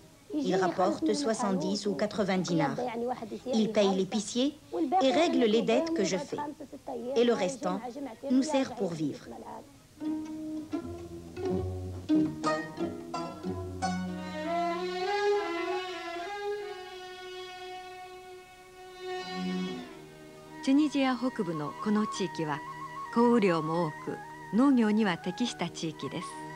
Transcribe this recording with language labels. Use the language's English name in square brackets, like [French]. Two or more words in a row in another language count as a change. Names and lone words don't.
[French] Il rapporte 70 ou 80 dinars. Il paye l'épicier et règle les dettes que je fais. Et le restant nous sert pour vivre. [Japanese] チュニジア北部のこの地域は降雨量も多く農業には適した地域です。